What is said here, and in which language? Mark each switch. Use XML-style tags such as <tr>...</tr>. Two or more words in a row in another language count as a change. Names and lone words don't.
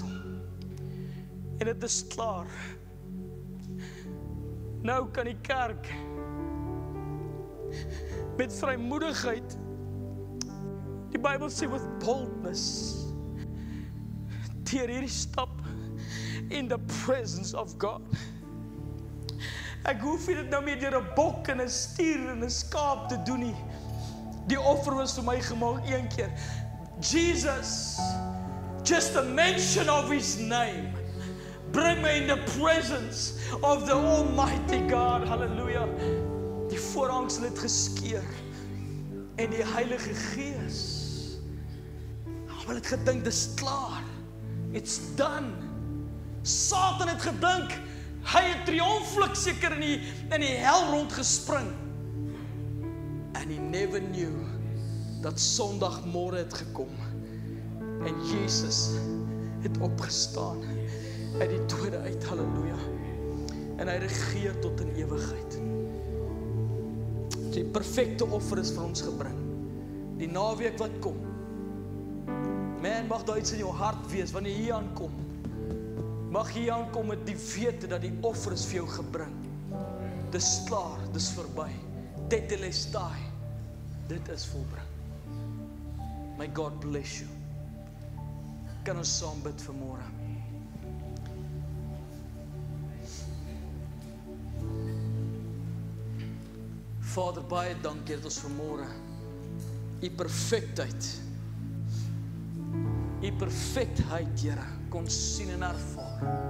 <af>En dit is klaar. Nou kan die kerk met vrymoedigheid, die Bybel sê</af> <en>with boldness,</en> <af>deur hierdie stap</af> <en>in the presence of God.</en> <af>Ek hoef nie dit nou meer deur 'n bok en 'n stier en 'n skaap te doen nie. Die offer was vir my gemaak een keer.</af> <en>Jesus, just a mention of His name, bring me in the presence of the Almighty God. Hallelujah.</en> <af>Die voorhangsel het geskeur en die Heilige Gees, hulle het gedink dis klaar.</af> <en>It's done.</en> <af>Satan het gedink hy het triomflik seker in die hel rondgespring.</af> <en>And he never knew</en> <af>dat Sondagmôre het gekom en Jesus het opgestaan uit die dode uit. Halleluja. En hy regeer tot in ewigheid. Die perfekte offer is vir ons gebring. Die naweek wat kom. Man, mag daar iets in jou hart wees wanneer jy hier aankom. Mag jy aankom met die wete dat die offer is vir jou gebring. Dis klaar, dis verby. Tetelestai. Dit is volbring.</af> <en>May God bless you.</en> <af>Kan ons saam bid vanmôre? Vader, baie dankie dat ons vanmôre U perfektheid, Here, kon sien en ervaar.</af>